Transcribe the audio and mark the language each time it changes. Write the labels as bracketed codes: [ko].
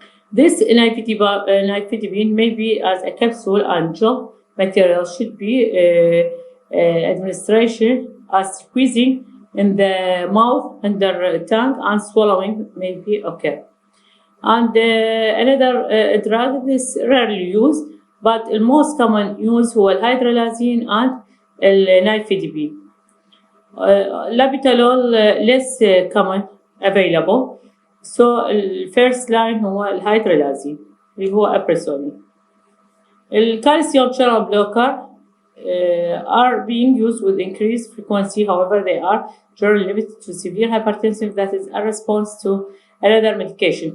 [en] This nifedipine may be as a capsule and gel material should be administration as squeezing in the mouth under tongue and swallowing may be occur. And another drug is rarely used but the most common use هو الهيدرالازين and النيفيديبين. labetalol less common available. [ar] So الفيرست لاين هو الهيدرولازين اللي هو أبريسولين. [en] الكالسيوم channel blocker are being used with increased frequency. However, they are generally limited to severe hypertension that is a response to another medication.